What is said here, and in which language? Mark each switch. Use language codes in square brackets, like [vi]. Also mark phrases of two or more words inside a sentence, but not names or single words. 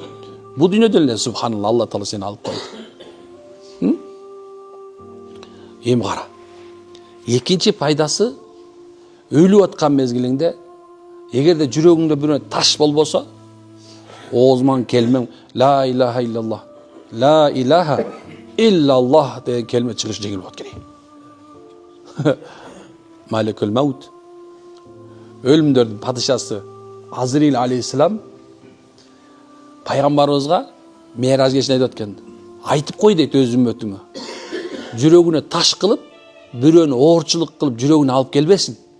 [ky] Бул дүйнөдөн эле субханалла Алла таала сени алып койду. Эми кара. Экинчи пайдасы, өлүп аткан мезгилиңде эгерде жүрөгүңдө бирөө таш болбосо, оозуңан келмең [ar] لا إله إلا الله، لا إله إلا الله [ky] деген келме чыгыш жеңил болот керек. [ar] ملك الموت, [ky] өлүмдөрдүн падышасы Азраил алейхиссалам пайгамбарыбызга Меираж кечинде айтып өткөн. Айтып кой дейт өз үммөтүңө. Жүрөгүнө таш кылып, бирөөнү оорчулук кылып жүрөгүнө алып келбесин.